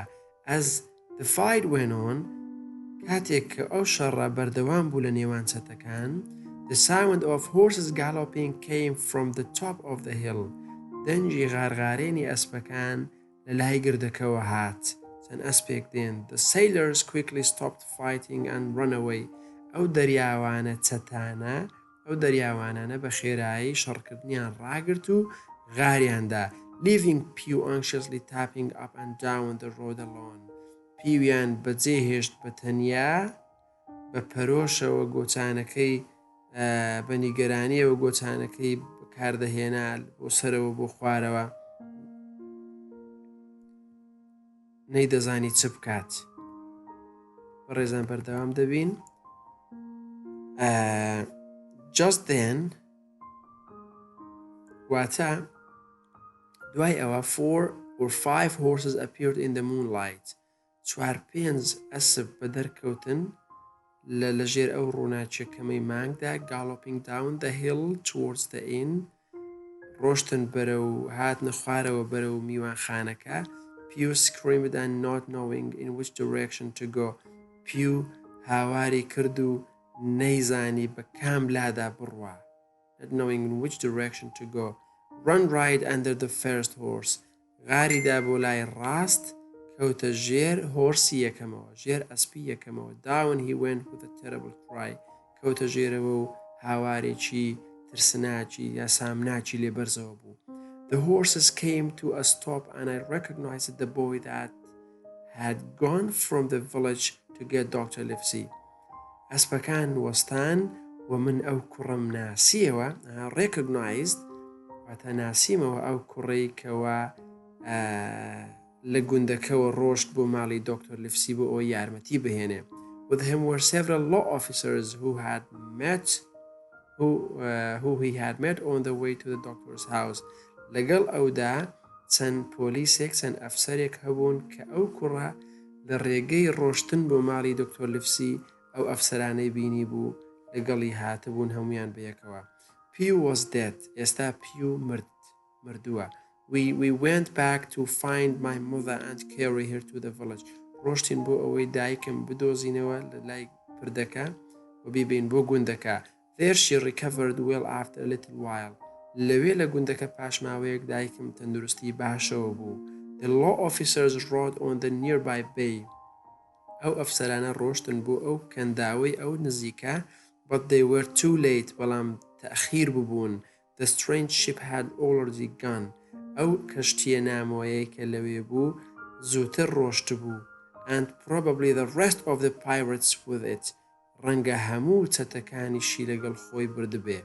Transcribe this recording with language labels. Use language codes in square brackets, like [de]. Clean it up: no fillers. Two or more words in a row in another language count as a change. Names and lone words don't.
[en] As the fight went on, [ckb] کاتێک کە ئەو شەڕە بەردەوام بوو لە نێوان چەتەکان, [en] the sound of horses galloping came from the top of the hill. [ckb] دەنجی غارغارێنی ئەسپەکان لە لای گردەکەوە هات. چەند ئەسپێک دێن. [en] The sailors quickly stopped fighting and ran away. [ckb] ئەو دەریاوانە چەتانە، ئەو دەریاوانانە بە خێرایی شەڕکردنیان ڕاگرت و غاریاندا. [en] Leaving Pew anxiously tapping up and down the road alone. [ckb] پیویان بەجێهێشت بە تەنیا بە پەرۆشەوە گۆچانەکەی بە نیگەرانیەوە گۆچانەکەی بەکاردەهێنا بۆ سەرەوە بۆ خوارەوە. نەیدەزانی چ بکات. بەڕێزان بەردەوام دەبین. [en] Just then [ckb] واتە دوای ئەوە [en] 4 or 5 horses appeared in the moonlight. [ckb] 4-5 ئەسپ بە دەرکەوتن لەژێر ئەو ڕووناچیەکەمەی مانگدا. [en] Galloping down the hill towards the inn. [ckb] ڕۆشتن بەرە و هاتنە خوارەوە بەرە و میوانخانەکە. [en] Pew screamed and not knowing in which direction to go. [ckb] Pew هاواری کرد و نەیزانی بە کام لادا بڕوا. [en] Not knowing in which direction to go. Run right under the first horse. [ckb] غاریدا بۆ لای ڕاست کەوتە ژێر هۆرسی یەکەمەوە، ژێر ئەسپی یەکەمەوە. [en] Down he went with a terrible cry. [ckb] کەوتە ژێرەوە و هاوارێکی ترسناکی یا سامناکی لێ بەرزەوە بوو. [en] The horses came to a stop and I recognized the boy that had gone from the village to get Dr. Livesey. [ckb] ئەسپەکان وەستان و من ئەو کوڕم ناسیەوە. recognized واتە ناسیمەوە ئەو کوڕی کەوە لە گوندەکەوە ڕۆشت بۆ ماڵی دکتۆر لیفسی بۆ ئەوە یارمەتی بهێنێ. [en] With him were several law officers who he had met on the way to the doctor's house. [ckb] لەگەڵ ئەودا چەند پۆلیسێک چەند ئەفسەرێک هەبوون کە ئەو کوڕە لە ڕێگەی ڕۆشتن بۆ ماڵی دکتۆر لیفسی ئەو ئەفسەرانەی بینی بوو لەگەڵی هاتبوون هەمویان بەیەکەوە. [en] Pew was dead. [ckb] ئێستا پیو مردووە. [en] We went back to find my mother and carry her to the village. [ckb] ڕۆشتین بۆ ئەوەی دایکم بدۆزینەوە لە لای پردەکە و بیبین بۆ گوندەکە. [en] There she recovered well after a little while. [ckb] لەوێ لە گوندەکە پاشماوەیەک دایکم تەندروستی باشەوە بوو. [en] The law officers rode on the nearby bay. [ckb] ئەو ئەفسەرانە ڕۆشتن بۆ ئەو کەنداوەی ئەو نزیکە [en] but they were too late. [ckb] بەڵام تەخیر ببوون. [en] The strange ship had already gone. [ckb] ئەو کەشتیە نامۆیەی کە لەوێ بوو زووتر ڕۆشت بوو [en] and probably the rest of the pirates with it [ckb] ڕەنگە هەموو چەتەکانیشی لەگەڵ خۆی بردبێ.